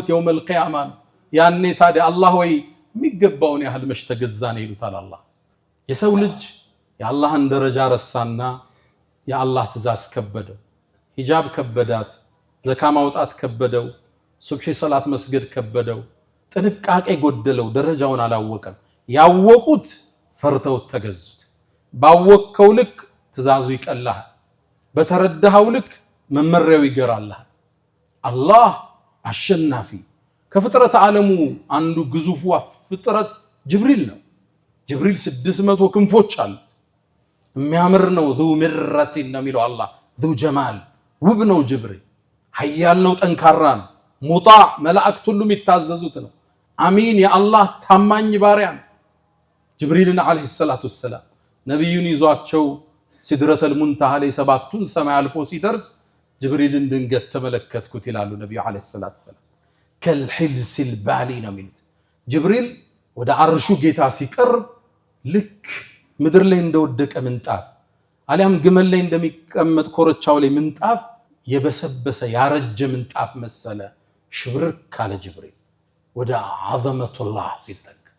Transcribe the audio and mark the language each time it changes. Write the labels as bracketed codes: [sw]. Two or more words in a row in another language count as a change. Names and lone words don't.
[am] የውመል ቂያማ ያኔ ታዲያ አላህ ወይ የሚገባውን ያህል መሽተገዛን ይሉታል አላህ የሰው ልጅ የአላህን ደረጃ ረሳና የአላህ ትእዛዝ ከበደው ሂጃብ ከበዳት ዘካ ማውጣት ከበደው ሱብሂ ሰላት መስገድ ከበደው ጥንቃቄ ጎደለው ደረጃውን አላወቀም ያወቁት ፈርተው ተገዙት ባወቀው ልክ ትእዛዙ ይቀላል በተረዳው ልክ መመሪያው ይገራልህ አላህ አሸናፊ ከፍጥረት ዓለሙ አንዱ ግዙፉ ፍጥረት ጅብሪል ነው ጅብሪል 600 ክንፎች አሉት የሚያምር ነው [ar] ذو مرة [am] ነው የሚለው አላህ [ar] ذو جمال [am] ውብ ነው ጅብሪል ኃያል ነው ጠንካራ ነው ሙጣዕ መላእክት ሁሉ የሚታዘዙት ነው አሚን የአላህ ታማኝ ባሪያ ነው ጅብሪልን [ar] عليه الصلاة والسلام [am] ነብዩን ይዟቸው ሲድረተል ሙንተሃ ላይ ሰባቱን ሰማይ አልፎ ሲደርስ ጅብሪልን ድንገት ተመለከትኩት ይላሉ ነብዩ [ar] عليه الصلاة والسلام كالحلس البالي [am] ነው የሚሉት ጅብሪል ወደ አርሹ ጌታ ሲቀርብ ልክ ምድር ላይ እንደወደቀ ምንጣፍ አሊያም ግመል ላይ እንደሚቀመጥ ኮረቻው ላይ ምንጣፍ የበሰበሰ ያረጀ ምንጣፍ መሰለ ሽብርክ ካለ ጅብሪል ወደ አዘመቱላህ ሲጠጋ